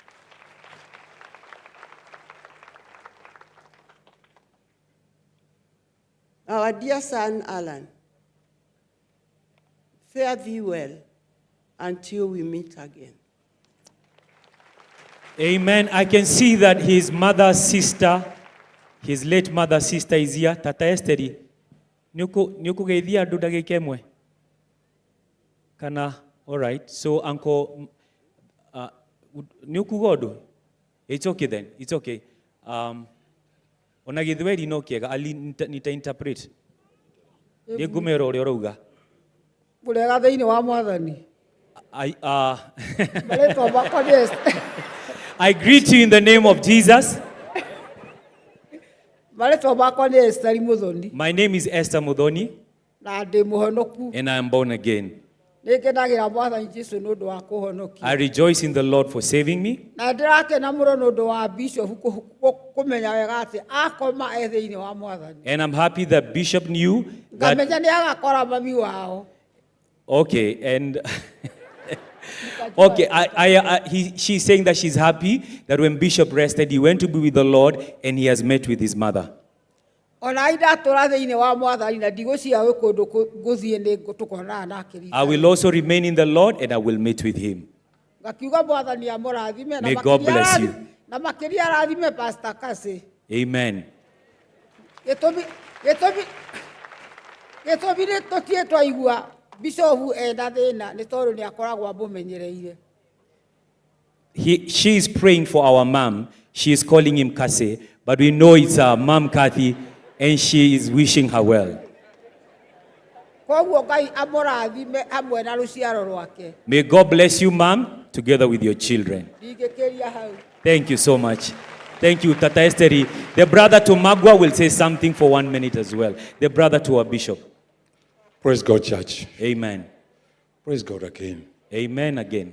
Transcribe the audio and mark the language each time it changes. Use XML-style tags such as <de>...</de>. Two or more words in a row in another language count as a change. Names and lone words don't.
<en>Our dear son, Allan, fare thee well until we meet again. Amen. I can see that his mother's sister, his late mother's sister is here.</en> <ki>Tata Esteri, nyuku geithia andu ndagika imwe. Kana,</ki> <en>all right. So, Uncle,</en> <ki>nyuku godu.</ki> <en>It's okay then. It's okay.</en> <ki>Ona githweri no kiega ali nita interpret. Ni ngumero uri urauga. Burega thiini wa mwathani.</ki> <en>I greet you in the name of Jesus. My name is Esther Muthoni, and I am born again. I rejoice in the Lord for saving me. And I'm happy that Bishop knew</en> <ki>Ngamenya nĩ agakora mami wao.</ki> <en>Okay, and okay, she's saying that she's happy that when Bishop rested, he went to be with the Lord and he has met with his mother.</en> <ki>Ona ndatũra thĩinĩ wa Mwathani na ndigũcia gwĩ kũndũ ngũthiĩ nĩ tũkonana nake rita.</ki> <en>I will also remain in the Lord and I will meet with him.</en> <ki>Ngakiuga Mwathani amũrathime</ki> <en>May God bless you.</en> <ki>na makĩria arathime Pastor Kase.</ki> <en>Amen.</en> <ki>Gĩtũmi nĩ tũtiĩ twaigua Bishop enda thĩna nĩ tondũ nĩ akoragwo amũmenyereire.</ki> <en>She is praying for our mom. She is calling him Kase, but we know it's our mom Kathy and she is wishing her well.</en> <ki>Koguo Ngai amũrathime hamwe na rũciaro rwake.</ki> <en>May God bless you, mom, together with your children.</en> <ki>Ndingĩkĩria hau.</ki> <en>Thank you so much. Thank you, Tata Esteri. The brother to Magwa will say something for 1 minute as well. The brother to our bishop. Praise God, church. Amen. Praise God again. Amen again.</en>